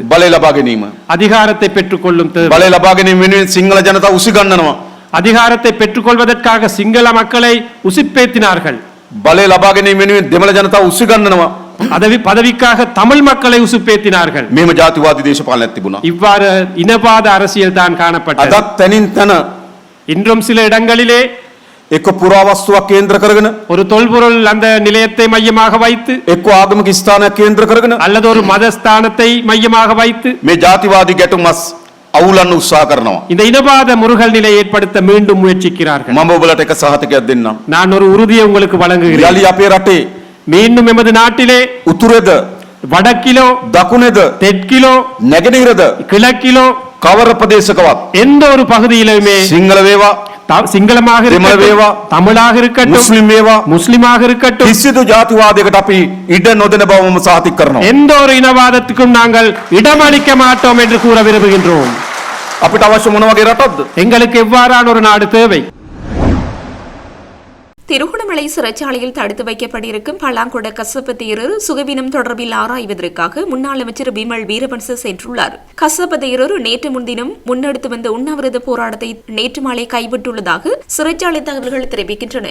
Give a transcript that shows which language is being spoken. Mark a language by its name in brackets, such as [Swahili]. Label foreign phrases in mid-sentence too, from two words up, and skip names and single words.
[Sinhala] බලය ලබා ගැනීම. [Tamil] அதிகாரத்தை பெற்றுக்கொள்ளும் தேவை. [Sinhala] බලය ලබා ගැනීම වෙනුවෙන් සිංහල ජනතාව උසිගන්නනවා. [Tamil] அதிகாரத்தை பெற்றுக்கொள்வதற்காக சிங்கள மக்களை உசுப்பேத்தினார்கள். [Sinhala] බලය ලබා ගැනීම වෙනුවෙන් දෙමළ ජනතාව උසිගන්නනවා. [Tamil] பதவிக்காக தமிழ் மக்களை உசுப்பேத்தினார்கள். [Sinhala] මේම ජාතිවාදී දේශපාලනයක් තිබුණා. [Tamil] இவ்வாறு இனவாத அரசியல் தான் காணப்பட்டது. [Sinhala] අදත් තනින් තන [Tamil] இன்றும் சில இடங்களிலே [Sinhala] එක්ක පුරාවස්තුවක් කේන්ද්‍ර කරගෙන, [Tamil] ஒரு தொல்பொருள் அந்த நிலையத்தை மையமாக வைத்து, [Sinhala] එක්ක ආගමික ස්ථානයක් කේන්ද්‍ර කරගෙන [Tamil] அல்லது ஒரு மதஸ்தானத்தை மையமாக வைத்து [Sinhala] මේ ජාතිවාදී ගැටුමස් අවුලන්න උත්සාහ කරනවා. [Tamil] இந்த இனவாத முருகல் நிலையை ஏற்படுத்த மீண்டும் முயற்சிக்கிறார்கள். [Sinhala] මම ඔබලට එක සහතිකයක් දෙන්නම්. [Tamil] நான் ஒரு உறுதியை உங்களுக்கு வழங்குகிறேன். [Sinhala] යලි අපේ රටේ [Tamil] மீண்டும் எமது நாட்டிலே [Sinhala] උතුරේද [Tamil] வடக்கிலோ, [Sinhala] දකුණේද [Tamil] தெற்கிலோ, [Sinhala] නැගෙනහිරද [Tamil] கிழக்கிலோ, [Sinhala] කවර ප්‍රදේශකවත් [Tamil] எந்த ஒரு பகுதியிலுமே [Sinhala] සිංහල වේවා, [Tamil] சிங்களமாக இருக்கட்டும், தமிழாக இருக்கட்டும், [Sinhala] මුස්ලිම් වේවා, [Tamil] முஸ்லிமாக இருக்கட்டும், [Sinhala] කිසිදු ජාතිවාදයකට අපි ඉඩ නොදෙන බව මම සහතික කරනවා. [Tamil] எந்த ஒரு இனவாதத்துக்கும் நாங்கள் இடமளிக்க மாட்டோம் என்று கூற விரும்புகின்றோம். [Sinhala] අපිට අවශ්‍ය මොන වගේ රටක්ද? [Tamil] எங்களுக்கு எவ்வாறான ஒரு நாடு தேவை? திருகோணமலை சிறைச்சாலையில் தடுத்து வைக்கப்பட்டிருக்கும் பலாங்குட கசப்பு தேரர் சுகவீனம் தொடர்பில் ஆராய்வதற்காக முன்னாள் அமைச்சர் பிமல் வீரவன்ச சென்றுள்ளார். கசப்பு தேரர் நேற்று முன்தினம் முன்னெடுத்து வந்த உண்ணாவிரத போராட்டத்தை நேற்று மாலை கைவிட்டுள்ளதாக சிறைச்சாலை தகவல்கள் தெரிவிக்கின்றன.